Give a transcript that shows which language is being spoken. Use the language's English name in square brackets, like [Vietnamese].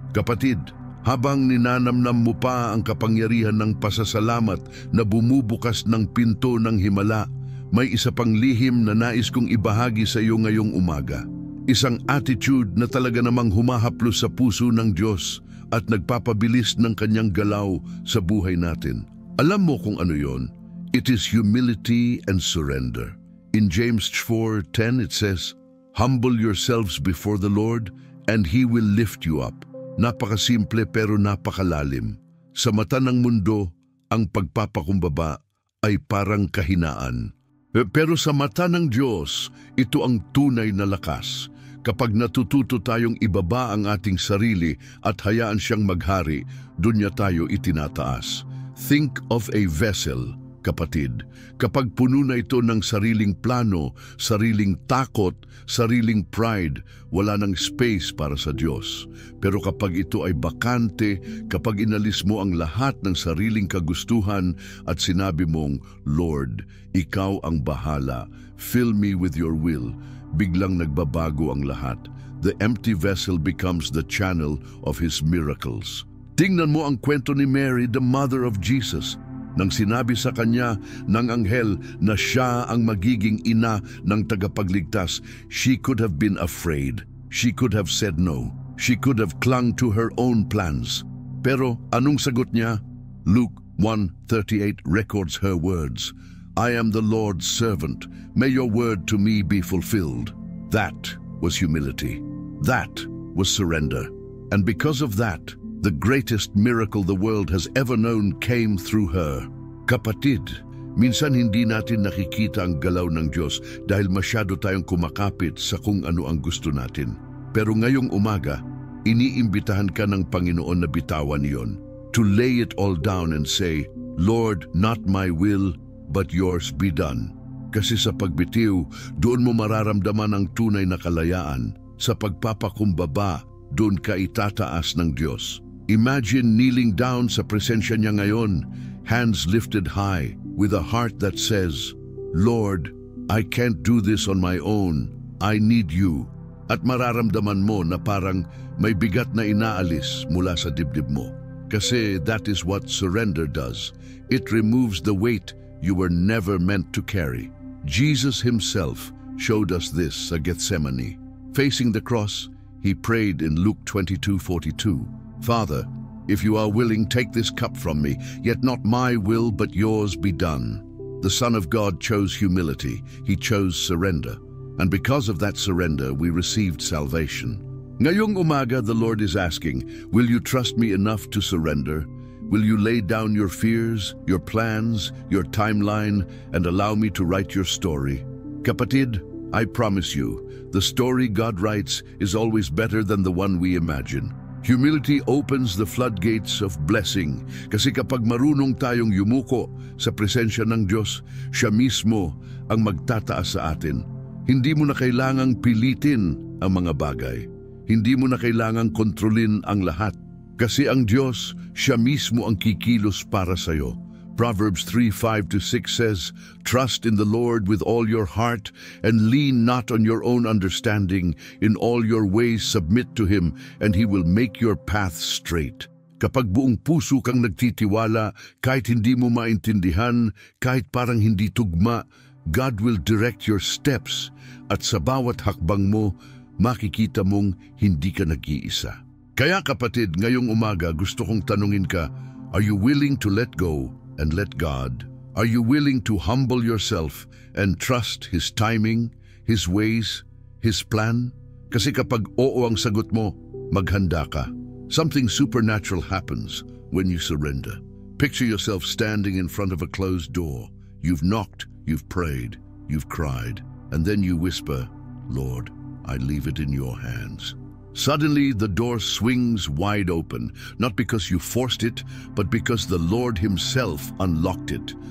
[Filipino] Kapatid, habang ninanamnam mo pa ang kapangyarihan ng pasasalamat na bumubukas ng pinto ng himala, may isa pang lihim na nais kong ibahagi sa iyo ngayong umaga. Isang attitude na talaga namang humahaplos sa puso ng Diyos at nagpapabilis ng kanyang galaw sa buhay natin. Alam mo kung ano yon? [English] It is humility and surrender. In James 4:10 it says, "Humble yourselves before the Lord, and He will lift you up." [Filipino] Napakasimple pero napakalalim. Sa mata ng mundo, ang pagpapakumbaba ay parang kahinaan. Pero sa mata ng Diyos, ito ang tunay na lakas. Kapag natututo tayong ibaba ang ating sarili at hayaan siyang maghari, doon niya tayo itinataas. [English] Think of a vessel, [Filipino] kapatid. Kapag puno na ito ng sariling plano, sariling takot, sariling pride, wala nang space para sa Diyos. Pero kapag ito ay bakante, kapag inalis mo ang lahat ng sariling kagustuhan at sinabi mong, "Lord, Ikaw ang bahala, [English] fill me with your will," [Filipino] biglang nagbabago ang lahat. [English] The empty vessel becomes the channel of His miracles. [Filipino] Tingnan mo ang kwento ni Mary, [English] the mother of Jesus. [Filipino] Nang sinabi sa kanya ng anghel na siya ang magiging ina ng tagapagligtas, [English] she could have been afraid. She could have said no. She could have clung to her own plans. [Filipino] Pero anong sagot niya? [English] Luke 1:38 records her words. "I am the Lord's servant. May your word to me be fulfilled." That was humility. That was surrender. And because of that, the greatest miracle the world has ever known came through her. [Filipino] Kapatid, minsan hindi natin nakikita ang galaw ng Diyos dahil masyado tayong kumakapit sa kung ano ang gusto natin. Pero ngayong umaga, iniimbitahan ka ng Panginoon na bitawan iyon. [English] To lay it all down and say, "Lord, not my will, but yours be done." [Filipino] Kasi sa pagbitiw, doon mo mararamdaman ang tunay na kalayaan. Sa pagpapakumbaba, doon ka itataas ng Diyos. [English] Imagine kneeling down [Filipino] sa presensya niya ngayon, [English] hands lifted high, with a heart that says, "Lord, I can't do this on my own. I need you." [Filipino] At mararamdaman mo na parang may bigat na inaalis mula sa dibdib mo. Kasi [English] that is what surrender does. It removes the weight you were never meant to carry. Jesus Himself showed us this at Gethsemane. Facing the cross, he prayed in Luke 22:42, "Father, if you are willing, take this cup from me, yet not my will but yours be done." The Son of God chose humility. He chose surrender. And because of that surrender, we received salvation. [Filipino] Ngayong umaga, [English] the Lord is asking, will you trust me enough to surrender? Will you lay down your fears, your plans, your timeline, and allow me to write your story? Kapatid, I promise you, the story God writes is always better than the one we imagine. Humility opens the floodgates of blessing, [Filipino] kasi kapag marunong tayong yumuko sa presensya ng Diyos, siya mismo ang magtataas sa atin. Hindi mo na kailangang pilitin ang mga bagay. Hindi mo na kailangang kontrolin ang lahat. Kasi ang Diyos, siya mismo ang kikilos para sa'yo. [English] Proverbs 3:5-6 says, "Trust in the Lord with all your heart and lean not on your own understanding. In all your ways submit to Him and He will make your path straight." [Filipino] Kapag buong puso kang nagtitiwala, kahit hindi mo maintindihan, kahit parang hindi tugma, [English] God will direct your steps [Filipino] at sa bawat hakbang mo, makikita mong hindi ka nag-iisa. Kaya kapatid, ngayong umaga gusto kong tanungin ka, [English] are you willing to let go and let God? Are you willing to humble yourself and trust His timing, His ways, His plan? [Filipino] Kasi kapag oo ang sagot mo, maghanda ka. [English] Something supernatural happens when you surrender. Picture yourself standing in front of a closed door. You've knocked, you've prayed, you've cried, and then you whisper, "Lord, I leave it in your hands." Suddenly, the door swings wide open, not because you forced it, but because the Lord Himself unlocked it.